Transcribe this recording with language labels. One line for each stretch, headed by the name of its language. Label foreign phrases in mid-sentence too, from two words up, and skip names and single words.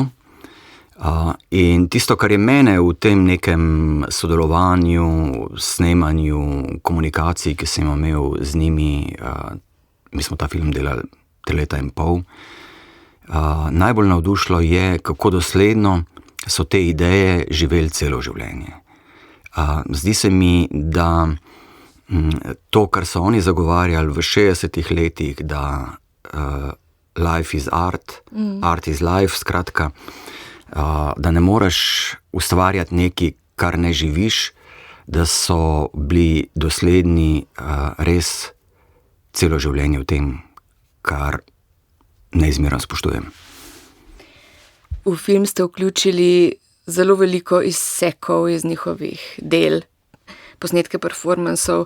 Slovenian: In tisto, kar je mene v tem nekem sodelovanju, snemanju, komunikaciji, ki sem imel z njimi, mi smo ta film delali 3 leta in pol, najbolj navdušilo je, kako dosledno so te ideje živeli celo življenje. Zdi se mi, da to, kar so oni zagovarjali v 60 letih, da
English: life is art, art is life,
Slovenian: skratka, da ne moreš ustvarjati nekaj, kar ne živiš, da so bili dosledni res celo življenje v tem, kar neizmerno spoštujem. V film ste vključili zelo veliko izsekov iz njihovih del, posnetke performansov.